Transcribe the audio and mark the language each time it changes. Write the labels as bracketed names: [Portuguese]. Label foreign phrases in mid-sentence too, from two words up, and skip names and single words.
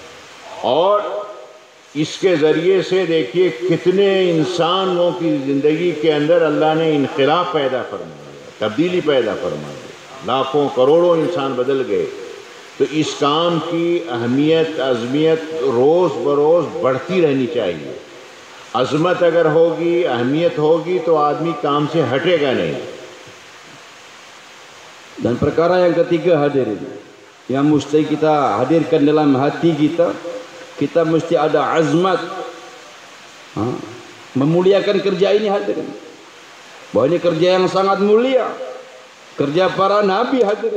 [Hindi] और इसके ज़रिए से देखिए कितने इंसानों की ज़िंदगी के अंदर अल्लाह ने इनक़िलाब पैदा फरमाया, तब्दीली पैदा फरमाई, लाखों करोड़ों इंसान बदल गए। तो इस काम की अहमियत, अज़मियत रोज़ बरोज़ बढ़ती रहनी चाहिए। अज़मत अगर होगी, अहमियत होगी तो आदमी काम से हटेगा नहीं। [Malay] Dan perkara yang ketiga hadirin, yang mesti kita hadirkan dalam hati kita, kita mesti ada azmat memuliakan kerja ini hadirin. Bahwa ini kerja yang sangat mulia, kerja para nabi hadirin.